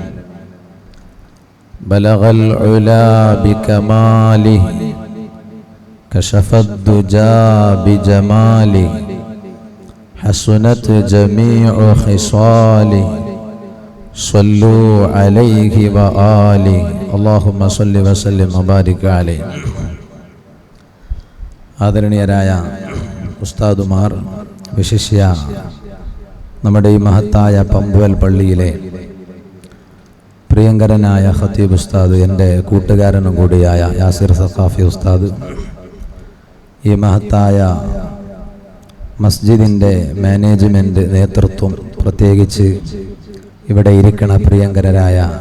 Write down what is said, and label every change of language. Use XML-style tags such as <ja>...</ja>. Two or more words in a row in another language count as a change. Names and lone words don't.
<ar>بلغ العلا بكماله كشف الدجى بجماله حسنت جميع خصاله صلوا عليه وآله اللهم صل وسلم وبارك عليه.</ar> <ml>ആദരണീയരായ ഉസ്താദുമാർ, വിശിഷ്യ നമ്മുടെ ഈ മഹത്തായ പമ്പുവൽ പള്ളിയിലെ പ്രിയങ്കരനായ ഖത്തീബ് ഉസ്താദ്, എൻ്റെ കൂട്ടുകാരനും കൂടിയായ യാസിർ സഖാഫി ഉസ്താദ്, ഈ മഹത്തായ മസ്ജിദിൻ്റെ മാനേജ്മെൻറ്റ് നേതൃത്വം, പ്രത്യേകിച്ച് ഇവിടെ ഇരിക്കണ പ്രിയങ്കരരായ</ml>